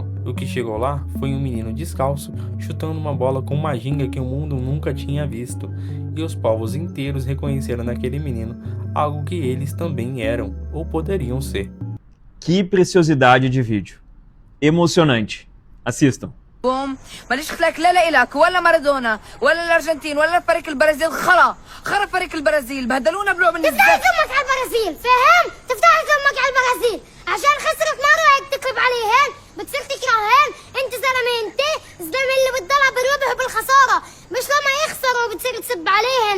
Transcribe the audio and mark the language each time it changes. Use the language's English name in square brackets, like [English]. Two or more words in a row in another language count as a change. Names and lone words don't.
[Portuguese] O que chegou lá foi um menino descalço chutando uma bola com uma ginga que o mundo nunca tinha visto. E os povos inteiros reconheceram naquele menino algo que eles também eram ou poderiam ser. Que preciosidade de vídeo. Emocionante. Assistam. [Arabic] ماليش خلاك لا لك ولا مارادونا ولا الارجنتين ولا فريق البرازيل خرا فريق البرازيل بهدلونا بلعب الناس. تفتح فمك على البرازيل فاهم؟ تفتح فمك على البرازيل عشان خسرت مره هيك تقلب عليهن بتصير تكرههن. انت زلمه انت الزلمه اللي بتضلها بربح بالخساره مش لما يخسروا بتصير تسب عليهن.